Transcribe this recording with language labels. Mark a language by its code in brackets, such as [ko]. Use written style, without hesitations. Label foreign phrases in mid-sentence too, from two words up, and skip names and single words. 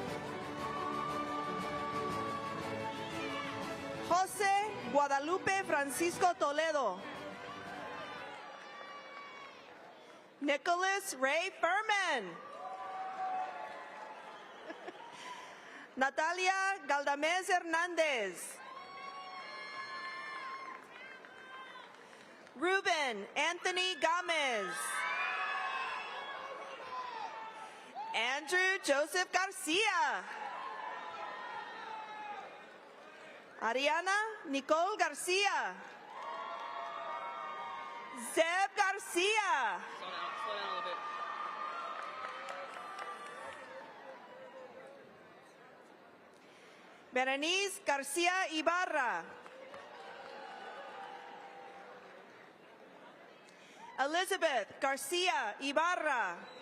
[en] Jose Guadalupe Francisco Toledo. Nicholas Ray Furman. Natalia Galdamez Hernandez. Ruben Anthony Gomez. Andrew Joseph Garcia. Ariana Nicole Garcia. Zeb Garcia. Slow down a little bit. Berenice Garcia Ibarra. Elizabeth Garcia Ibarra.